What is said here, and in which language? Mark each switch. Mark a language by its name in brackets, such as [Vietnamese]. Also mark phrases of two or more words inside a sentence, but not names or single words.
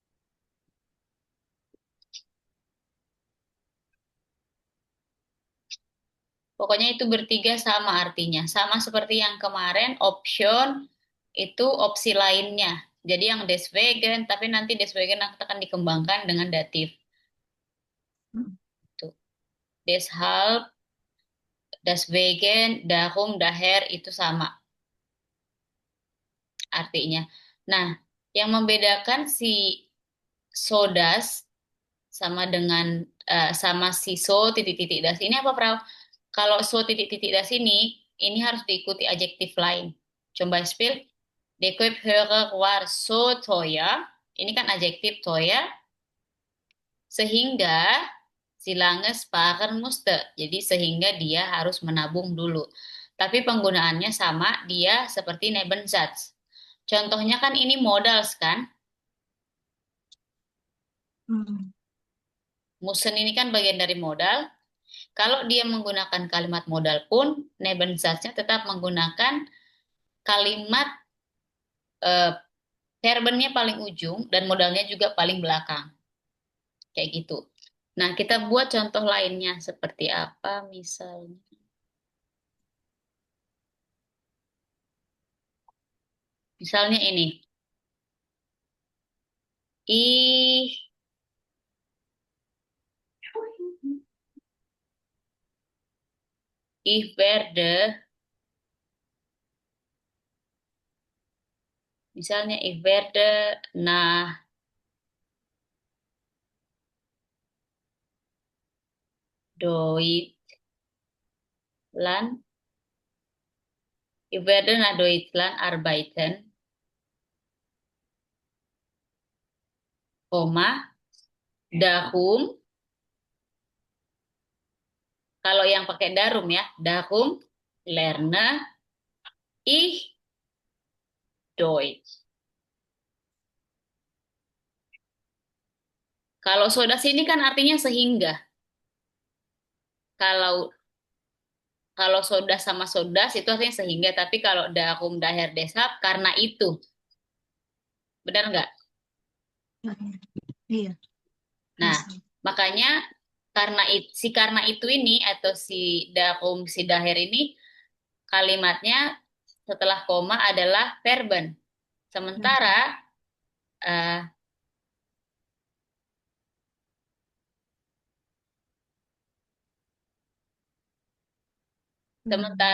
[Indonesian] Pokoknya itu bertiga sama artinya. Sama seperti yang kemarin, option itu opsi lainnya. Jadi yang deswegen, tapi nanti deswegen akan dikembangkan dengan datif. Tuh. [German] Deshalb, deswegen, darum, daher [Indonesian] itu sama artinya. Nah, yang membedakan si sodas sama dengan sama si so titik-titik das ini apa, Prau? Kalau so titik-titik das ini harus diikuti adjektif lain. Coba spill. [German] De Keupheurer war so teuer. [Indonesian] Ini kan adjektif teuer. Sehingga si [German] lange sparen musste. [Indonesian] Jadi sehingga dia harus menabung dulu. Tapi penggunaannya sama, dia seperti Nebensatz. Contohnya kan ini modal kan? Hmm. Musen ini kan bagian dari modal. Kalau dia menggunakan kalimat modal pun, Nebensatznya tetap menggunakan kalimat eh, verbennya paling ujung dan modalnya juga paling belakang. Kayak gitu. Nah, kita buat contoh lainnya seperti apa misalnya. Misalnya ini. [German] Ih, ich werde, misalnya ich werde nach Deutschland, ich werde nach Deutschland arbeiten, Koma, darum [Indonesian] Kalau yang pakai darum ya, [German] darum, lerne, ich, Deutsch. [Indonesian] Kalau sodas ini kan artinya sehingga. Kalau kalau sodas sama sodas itu artinya sehingga, tapi kalau [German] darum, daher, deshalb [Indonesian] karena itu. Benar nggak? Iya, Nah, bisa. makanya karena itu ini atau si darum, si daher ini kalimatnya setelah koma adalah verben. Sementara eh, Hmm.